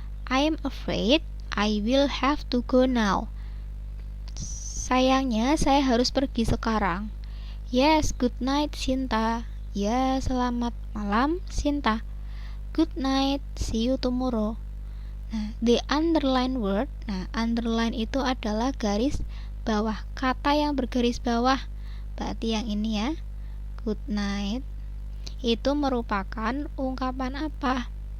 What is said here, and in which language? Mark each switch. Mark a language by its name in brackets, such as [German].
[English] I am afraid I will have to go now. [Indonesian] Sayangnya saya harus pergi sekarang. [English] Yes, good night, Sinta. [Indonesian] Ya, selamat malam, Sinta. [English] Good night, see you tomorrow. Nah, the underline word. [Indonesian] Nah, underline itu adalah garis bawah. Kata yang bergaris bawah. Berarti yang ini ya. [English] Good night. [Indonesian] Itu merupakan ungkapan apa?